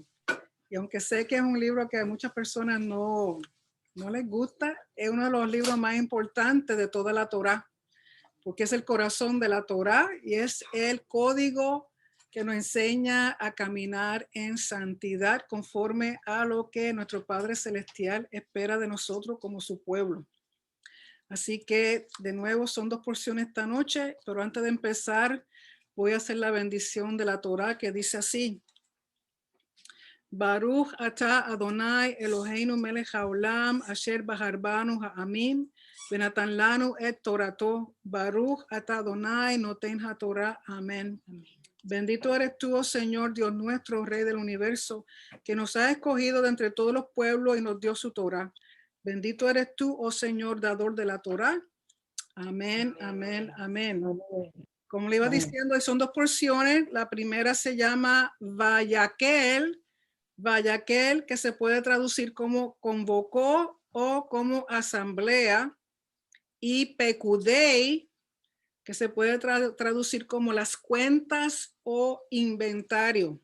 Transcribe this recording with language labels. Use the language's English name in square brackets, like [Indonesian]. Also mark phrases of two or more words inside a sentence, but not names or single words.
[Spanish] Y aunque sé que es un libro que a muchas personas no les gusta, es uno de los libros más importantes de toda la Torá, porque es el corazón de la Torá y es el código que nos enseña a caminar en santidad conforme a lo que nuestro Padre Celestial espera de nosotros como su pueblo. Así que de nuevo son dos porciones esta noche, pero antes de empezar voy a hacer la bendición de la Torá que dice así: [Hebrew] ברוך אתה אדני אלהינו מלך העולם אשר בחר בנו העמים ונתן לנו את תורתו. ברוך אתה אדני נותן התורה. [Spanish] Amén. Bendito eres tú, oh Señor, Dios nuestro, Rey del universo, que nos ha escogido de entre todos los pueblos y nos dio su Torah. Bendito eres tú, oh Señor, dador de la Torah. Amén, amén, amén. Como le iba diciendo, son dos porciones. La primera se llama Vayaquel, que se puede traducir como convocó o como asamblea, y Pekudei, que se puede traducir como las cuentas o inventario.